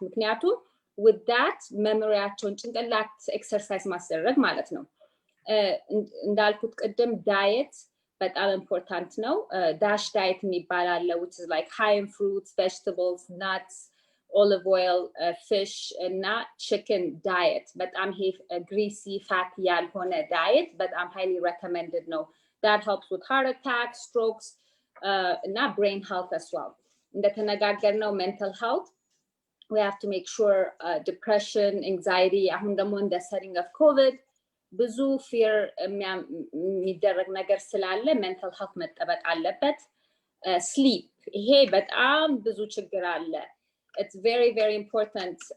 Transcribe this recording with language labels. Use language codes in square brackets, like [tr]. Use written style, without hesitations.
[am] ምክንያቱም with that memoryያቸውን ጭንቅላት ኤክሰርሳይዝ ማስደረግ ማለት ነው። እንዳልኩት ቅድም ዳየት በጣም ኢምፖርታንት ነው። ዳሽ ዳየት የሚባል አለ, [en] which is like high in fruits, vegetables, nuts, olive oil, fish [am] እና chicken diet. በጣም ይሄ greasy, fatty ያልሆነ diet በጣም [en] highly recommended [am] ነው. [en] That helps with heart attack, strokes እና brain health as well. [am] እንደተነጋገርነው [en] mental health, we have to make sure depression, anxiety, [am] አሁን ደግሞ እንደ setting of COVID ብዙ ፊር የሚደረግ ነገር ስላለ ሜንታል ሄልት መጠበቅ አለበት። ስሊፕ ይሄ በጣም ብዙ ችግር አለ። [en] it's very very important.